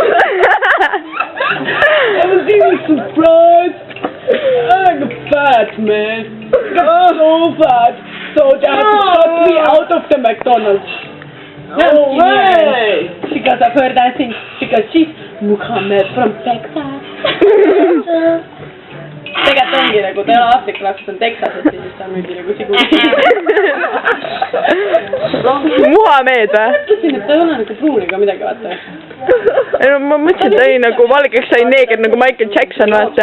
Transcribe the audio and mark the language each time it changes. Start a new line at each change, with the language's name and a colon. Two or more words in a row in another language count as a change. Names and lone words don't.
English: I was even surprised. I got fat, man. Got so fat. So they had to cut me out of the McDonald's. No way! Because I've heard that thing. Because she's Muhammad from Texas.
Estonian: Tegelikult ongi nagu, ta ei ole Aafrika laps, on Texases, siis ta on mingi nagu Žiguli. Muhamed või? Ma mõtlesin, et ta ei ole nagu pruun ega midagi, vaata. Ma mõtlesin, et ta oli nagu valgeks sai neeger nagu Michael Jackson, vaata.